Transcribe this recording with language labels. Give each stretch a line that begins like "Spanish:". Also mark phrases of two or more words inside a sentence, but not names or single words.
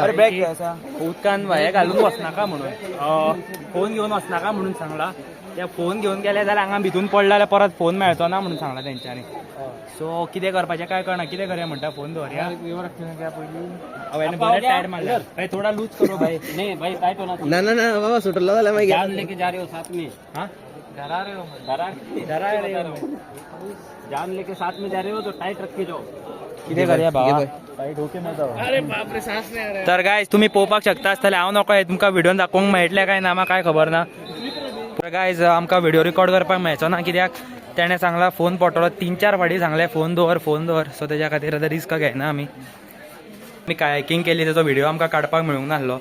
Konkani: उदकान भायर घालून वचनाका म्हणून फोन घेऊन वचनाका म्हणून सांगला. त्या फोन घेऊन गेले जाल्यार हांगा भितून पडला जाल्यार परत फोन मेळचो ना म्हणून सांगला तेंच्यांनी. सो कितें करपाचें काय कळना. कितें करूया म्हणटा फोन दवरया हांवें बरें टायट मारला.
Hindi: भाई थोडा लूज करो भाई. नहीं भाई टाइट होना.
Konkani: ना ना ना बाबा सुटलो जाल्यार मागीर
Hindi: जान लेके जा रहे हो साथ में. हाँ डरा रहे हो जान लेके साथ में जा रहे हो तो टाइट रख के जाओ.
Konkani: कितें करया बाबा. तर गायज तुम्ही पळोवपाक शकता आसतले. हांव नकळो तुमकां व्हिडिओन दाखोवंक मेळटलें काय ना म्हाका कांय खबर ना. तर गायज आमकां व्हिडिओ रिकॉर्ड करपाक मेळचो ना कित्याक तेणें सांगला फोन पडटलो. 3-4 फावटी सांगलें फोन दवर. सो तेज्या खातीर आतां रिस्क घेयना आमी. आमी कायाकींग केली तेजो व्हिडिओ आमकां काडपाक मेळूंक नासलो.